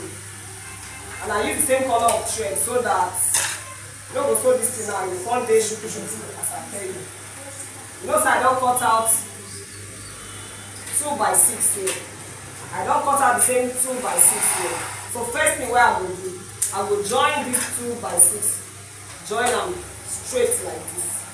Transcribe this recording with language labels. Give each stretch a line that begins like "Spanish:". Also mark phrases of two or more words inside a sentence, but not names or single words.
Nigerian Pidgin: And I use the same color of thread so that You no go sew this thing now, you come dey shuku shuku as I tell you. You know say I don cut out 2x6 here. I don cut out the same 2x6 here. So first thing wey I go do, I go join this 2x6, join am straight like this.